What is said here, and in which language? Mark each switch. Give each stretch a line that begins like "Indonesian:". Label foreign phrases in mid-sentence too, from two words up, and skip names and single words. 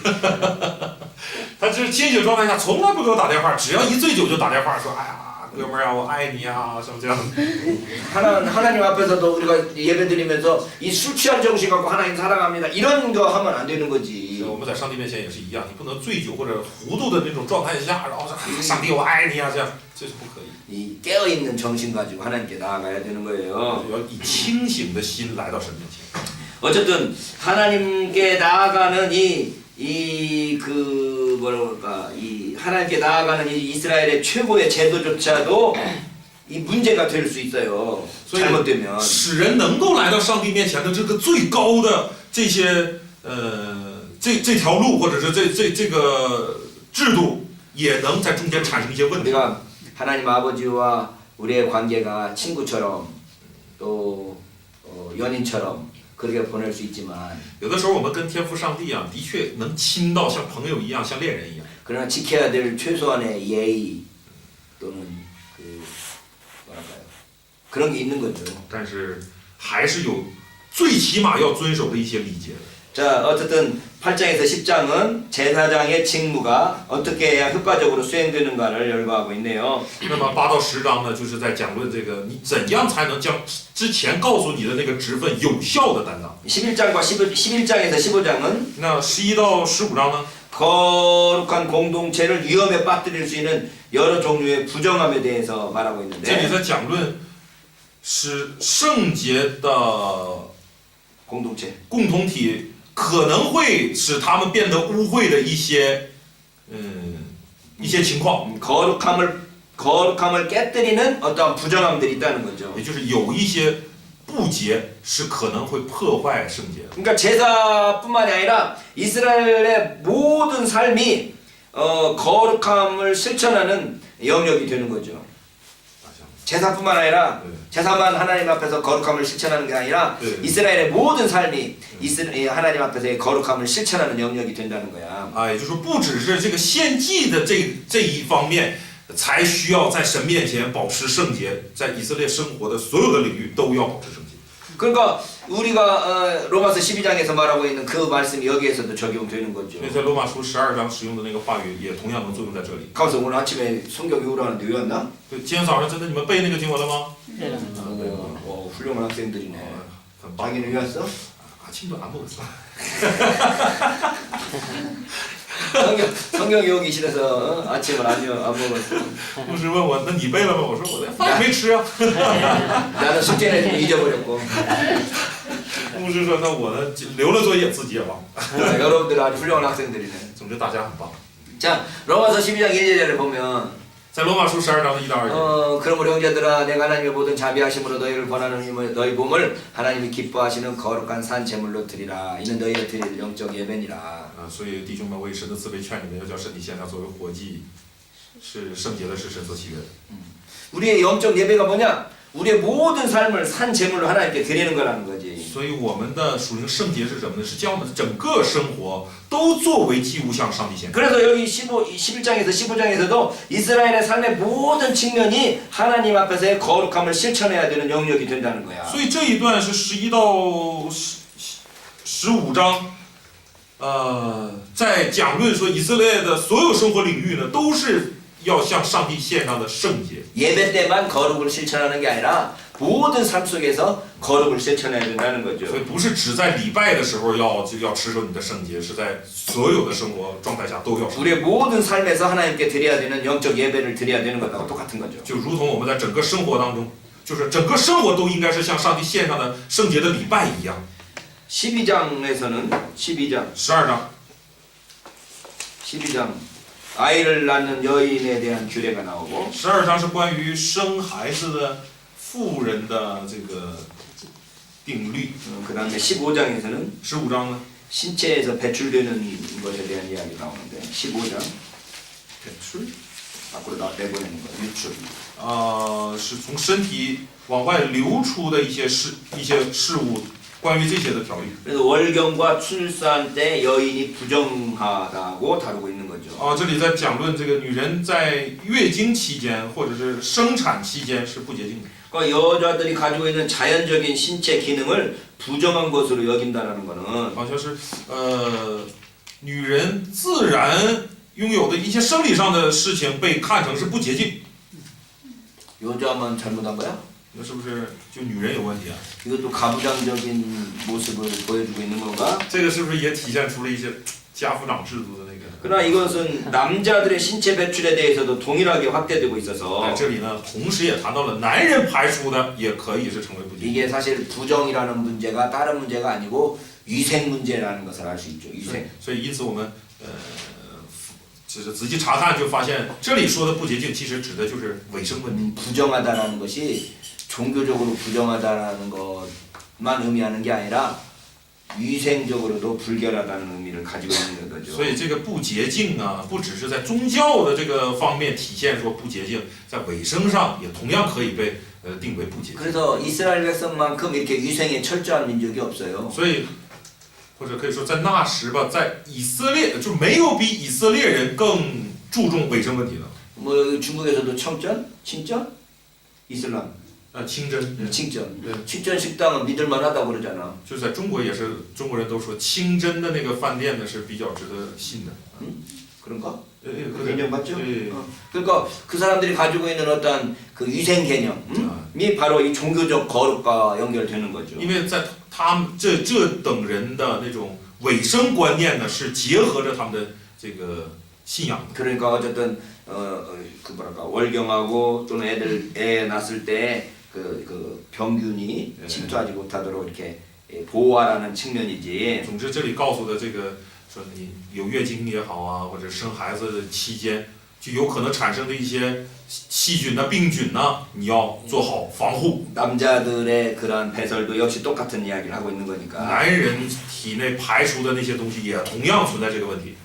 Chinese: 他这清醒状态下从来不给我打电话，只要一醉酒就打电话说，哎呀，哥们儿啊，我爱你啊，什么这样的。
Korean: 하나님 앞에서도 우리가 예배드리면서 이 술 취한 정신 갖고 하나님 사랑합니다 이런 거 하면 안 되는 거지.
Chinese: 我们在上帝面前也是一样，你不能醉酒或者糊涂的那种状态下，然后说上帝我爱你啊，这是不可以。
Korean: 이 깨어있는 정신 가지고 하나님께 나아가야 되는 거예요.
Chinese: 要以清醒的心来到神面前。
Korean: 어쨌든 하나님께 나아가는 뭐랄까 이 하나님께 나아가는 이 이스라엘의 최고의 제도조차도 이 문제가 될 수 있어요. 잘못되면.
Chinese: 使人能够来到上帝面前的这个最高的这些这条路或者是这个制度，也能在中间产生一些问题。
Korean: 우리가 하나님 아버지와 우리의 관계가 친구처럼 또 연인처럼 그렇게 보낼 수 있지만
Chinese: 有的时候我们跟天父上帝啊，的确能亲到像朋友一样，像恋人一样。
Korean: 그러나 지켜야 될 최소한의 예의 또는 그 뭐랄까요 그런 게 있는 거죠.
Chinese: 但是还是有最起码要遵守的一些礼节的。
Korean: 자 어쨌든 8장에서 10장은 제사장의 직무가 어떻게 해야 효과적으로 수행되는가를 열거하고 있네요.
Chinese: 那么8到10章呢，就是在讲论这个你怎样才能将之前告诉你的那个职分有效的担当。
Korean: 11장과 11장에서 15장은
Chinese: 那11到15章呢？
Korean: 거룩한 공동체를 위험에 빠뜨릴 수 있는 여러 종류의 부정함에 대해서 말하고
Chinese: 这里
Korean: 있는데
Chinese: 在讲论使圣洁的
Korean: 공동체
Chinese: 共同体可能会使他们变得污秽的一些情况，
Korean: 거룩함을 깨뜨리는 어떠한 부정함들이 있다는 거죠.
Chinese: 也就是有一些不洁是可能会破坏圣洁的。
Korean: 그러니까 제사뿐만이 아니라 이스라엘의 모든 삶이 거룩함을 실천하는 영역이 되는 거죠. 제사뿐만 아니라 제사만 하나님 앞에서 거룩함을 실천하는 게 아니라 이스라엘의 모든 삶이 하나님 앞에서의 거룩함을 실천하는 영역이 된다는 거야.
Chinese: 啊，也就是说，不只是这个献祭的这一方面，才需要在神面前保持圣洁，在以色列生活的所有的领域都要保持圣洁。
Korean: 그러니까 우리가 로마서 12장에서 말하고 있는 그 말씀이 여기에서도 적용되는 거죠.
Chinese: 所以在罗马书12章使用的那个话语，也同样能作用在这里。
Korean: 가서 오늘 아침에 성경 외우라는데 외웠나?
Chinese: 对，今天早上真的你们背那个经文了吗？
Korean: 훌륭한 학생들이네.
Chinese: 很棒。
Korean: 자기는 외웠어? 아침도 안 먹었어. 성경 외우기 싫어서 아침을 안 먹었어.
Chinese: 牧师问我，那你背了吗？我说我连饭没吃啊。
Korean: 나는 숙제는 잊어버렸고.
Chinese: 牧师说，那我呢留了作业自己也忘。
Korean: 여러분들 아주 훌륭한 학생들이네.
Chinese: 总之大家很棒。
Korean: 자, 로마서 12장 1절을 보면
Chinese: 在罗马书12章的1到2节。
Korean: 그러므로 형제들아 내가 하나님의 모든 자비하심으로 너희를 권하는 힘을 너희 몸을 하나님이 기뻐하시는 거룩한 산 제물로 드리라. 이는 너희가 드릴 영적 예배니라.
Chinese: 啊，所以弟兄们，为神的慈悲劝你们，要将身体献上作为活祭，是圣洁的，是神所喜悦的。
Korean: 우리의 영적 예배가 뭐냐? 우리의 모든 삶을 산 제물로 하나님께 드리는 거라는 거지.
Chinese: 所以我们的属灵圣洁是什么呢？是将我们的整个生活都作为祭物向上帝献。
Korean: 그래서 여기 11장에서 15장에서도 이스라엘의 삶의 모든 측면이 하나님 앞에서의 거룩함을 실천해야 되는 영역이 된다는 거야.
Chinese: 所以这一段是11到15章，在讲论说以色列的所有生活领域呢，都是要向上帝献上的圣洁。
Korean: 예배 때만 거룩을 실천하는 게 아니라 모든 삶 속에서 거룩을 실천해야 된다는
Chinese: 所
Korean: 거죠.
Chinese: 以不是只在礼拜的时候要持守你的圣洁，是在所有的生活状态下都要。
Korean: 우리의 모든 삶에서 하나님께 드려야 되는 영적 예배를 드려야 되는 것하고 똑같은 거죠.
Chinese: 就如同我们在整个生活当中，就是整个生活都应该是向上帝献上的圣洁的礼拜一样。
Korean: 12장에서는 12장 12장 아이를 낳는 여인에 대한 규례가 나오고
Chinese: 12 章是关于生孩子的妇人的这个定律。
Korean: 그 다음에 15장에서는
Chinese: 15 章呢？
Korean: 신체에서 배출되는 것에 대한 이야기 나오는데 15장 배출？ 밖으로 내보내는 거 유출.
Chinese: 是从身体往外流出的一些事物，关于这些的条例。
Korean: 그래서 월경과 출산 때 여인이 부정하다고 다루고 있는 거죠.
Chinese: 这里在讲论这个女人在月经期间或者是生产期间是不洁净的。
Korean: 그러니까 여자들이 가지고 있는 자연적인 신체 기능을 부정한 것으로 여긴다는 거는
Chinese: 好像是女人自然拥有的一些生理上的事情被看成是不洁净，
Korean: 여자만 잘못한 거야?
Chinese: 那是不是就女人有问题啊？
Korean: 이것도 가부장적인 모습을 보여주고 있는 건가?
Chinese: 这个是不是也体现出了一些家父长制度的那个？
Korean: 그러나 이것은 남자들의 신체 배출에 대해서도 동일하게 확대되고 있어서
Chinese: 在这里呢，同时也谈到了男人排出的也可以是成为不洁净。
Korean: 이게 사실 부정이라는 문제가 다른 문제가 아니고 위생 문제라는 것을 알 수 있죠. 위생.
Chinese: 所以因此我们就是仔细查看就发现，这里说的不洁净其实指的就是卫生问题。
Korean: 부정하다라는 것이 종교적으로 부정하다라는 것만 의미하는 게 아니라 위생적으로도 불결하다는 의미를 가지고 있는 거죠.
Chinese: 所以这个不洁净啊，不只是在宗教的这个方面体现说不洁净，在卫生上也同样可以被定为不洁净。
Korean: 그래서 이스라엘 백성만큼 이렇게 위생에 철저한 민족이 없어요.
Chinese: 所以或者可以说在那时吧，在以色列就没有比以色列人更注重卫生问题的。
Korean: 뭐 중국에서도 청전, 친전, 이슬람,
Chinese: 清真，
Korean: 칭전.
Chinese: 对，
Korean: 칭전 식당은 믿을만하다고 그러잖아.
Chinese: 就是在中国也是中国人都说清真的那个饭店呢是比较值得信的。
Korean: 그런가?
Chinese: 可
Korean: 인정받죠?
Chinese: 对，
Korean: 그러니까 그 사람들이 가지고 있는 어떤 그 위생 개념이 바로 이 종교적 거룩과 연결되는 거죠.
Chinese: 因为在他们这等人的那种卫生观念呢，是结合着他们的这个信仰的。
Korean: 그러니까 어쨌든 그 뭐랄까 월경하고 또는 애 낳았을 때 그 병균이 침투하지 못하도록 이렇게 보호하라는 측면이지.
Chinese: 总之，这里告诉的这个说你有月经也好啊，或者生孩子的期间就有可能产生的一些细菌呐、病菌呐，你要做好防护。
Korean: 남자들의 그러한 배설도 역시 똑같은 이야기를 하고 있는 거니까.
Chinese: 男人体内排出的那些东西也同样存在这个问题。